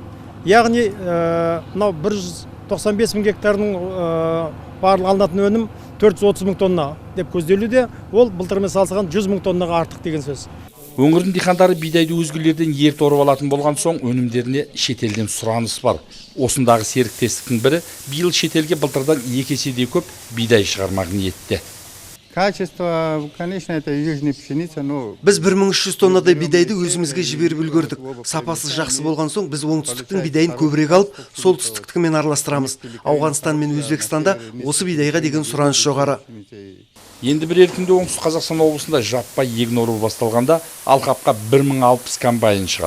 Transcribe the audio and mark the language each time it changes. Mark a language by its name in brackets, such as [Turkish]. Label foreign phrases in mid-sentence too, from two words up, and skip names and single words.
[Kazakh] Яғни, мынау 195 мың гектарының барлық алынатын өнім 430 мың тонна деп көзделуде. Ол былтырмен салыстырғанда 100 мың тоннаға артық деген сөз. Өңірдің дихандары бидайды өзгелерден ерте орып алатын болған соң өнімдеріне шетелден сұраныс бар. Осындағы серіктестіктің бірі биыл шетелге былтырдан 2 еседей көп бидай шығармақ ниетте. [Russian] Качество, конечно, это южная пшеница, но... [Kazakh] Біз 1300 тоннадай бидайды өзімізге жіберіп үлгердік. Сапасы жақсы болған соң біз оңтүстіктің бидайын көбірек алып, солтүстіктікімен араластырамыз. Ауғанстан мен Өзбекстанда осы бидайға деген сұраныс жоғары. Енді бір еркінде Оңтүстік Қазақстан облысында жаппай егін ору басталғанда алқапқа 1060 комбайн шығады.